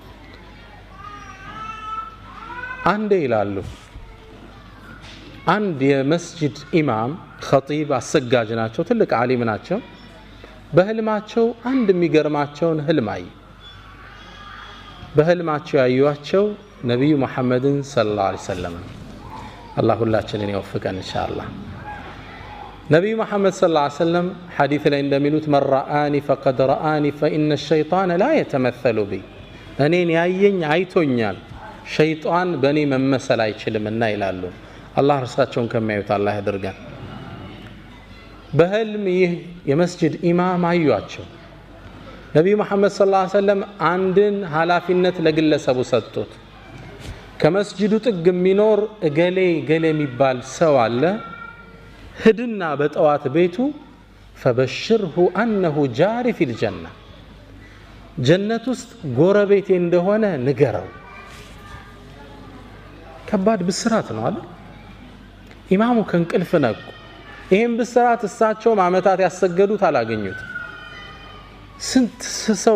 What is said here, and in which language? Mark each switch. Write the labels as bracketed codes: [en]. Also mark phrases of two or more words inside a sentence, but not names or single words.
[am] አንዴ ይላሉ አንድ የመስጂድ ኢማም ኸጢብ አሰጋጅ ናቸው ትልቅ ዓሊም ናቸው በህልማቸው አንድ የሚገርማቸውን ህልም አዩ በህልማቸው ያዩዋቸው ነብዩ መሐመድን [ar] صلى الله عليه وسلم [am] አላህ ሁላችንን ይወፍቀን [ar] إن شاء الله [am] ነብዩ መሐመድ [ar] صلى الله عليه وسلم [am] ሐዲስ ላይ እንደሚሉት [ar] من رآني فقد رآني فإن الشيطان لا يتمثل بي [am] እኔን ያየኝ አይቶኛል ሸይጣን በእኔ መመሰል አይችልምና ይላሉ አላህ እርሳቸውን ከሚያዩት አላህ ያድርገን በህልም ይህ የመስጂድ ኢማም አዩዋቸው ነብዩ መሐመድ [ar] صلى الله عليه وسلم [am] አንድን ኃላፊነት ለግለሰቡ ሰጡት ከመስጂዱ ጥግ የሚኖር እገሌ የሚባል ሰው አለ ሂድና በጠዋት ቤቱ [ar] فبشره انه جار في الجنه [am] ጀነት ውስጥ ጎረቤቴ እንደሆነ ንገረው ከባድ ብስራት ነው አይደል ኢማሙ ከንቅልፍ ነቁ ይሄን ብስራት እሳቸው ማመታት ያሰገዱት አላገኙት ስንት ሰው